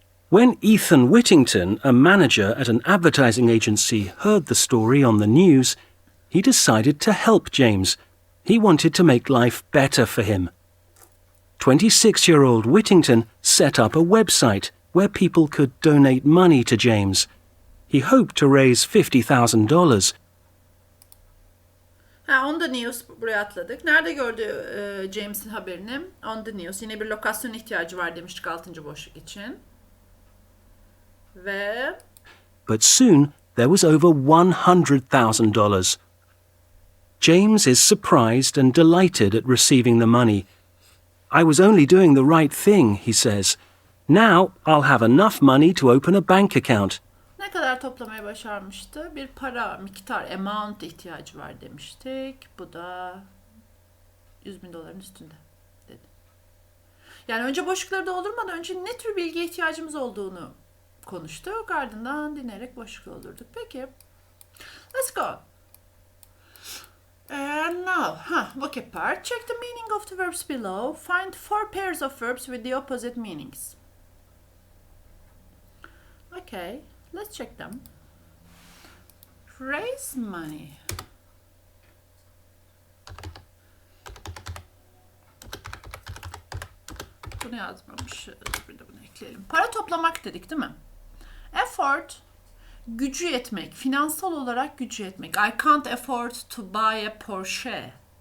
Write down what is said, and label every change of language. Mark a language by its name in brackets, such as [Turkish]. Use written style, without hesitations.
[English] When Ethan Whittington, a manager at an advertising agency, heard the story on the news, he decided to help James. He wanted to make life better for him. 26-year-old Whittington set up a website where people could donate money to James. He hoped to raise $50,000. On the news, [Turkish] buraya atladık. Nerede gördü James'in haberini? [English] On the news. [Turkish] Yine bir lokasyon ihtiyacı var demiştik 6. boşluk için. Ve [English] But soon there was over $100,000. James is surprised and delighted at receiving the money. I was only doing the right thing, he says. Now I'll have enough money to open a bank account. [Turkish] ne kadar toplamayı başarmıştı? Bir para miktar, amount ihtiyacı var demiştik. Bu da $100,000 üstünde dedi. Yani önce boşlukları doldurmadan önce ne tür bilgiye ihtiyacımız olduğunu konuştuk. Ardından dinleyerek boşluk doldurduk. [English] Peki. Let's go. And now, vocab part. Check the meaning of the verbs below. Find 4 pairs of verbs with the opposite meanings. Okay, let's check them. Raise money. [Turkish] Bunu yazmamışız. Bir de bunu ekleyelim. Para toplamak dedik değil mi? Effort, gücü yetmek, finansal olarak gücü yetmek. [English] I can't afford to buy a Porsche.